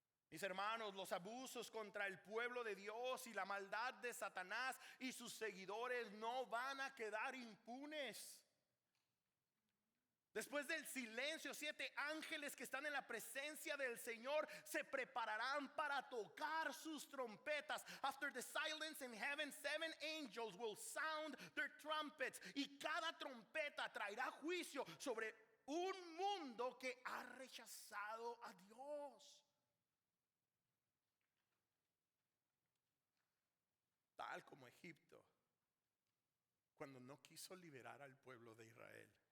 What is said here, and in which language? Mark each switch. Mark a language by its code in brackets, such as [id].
[es] Mis hermanos, los abusos contra el pueblo de Dios y la maldad de Satanás y sus seguidores no van a quedar impunes. Después del silencio, 7 ángeles que están en la presencia del Señor se prepararán para tocar sus trompetas. [en] After the silence in heaven, 7 angels will sound their trumpets. [es] Y cada trompeta traerá juicio sobre un mundo que ha rechazado a Dios. Tal como Egipto, cuando no quiso liberar al pueblo de Israel.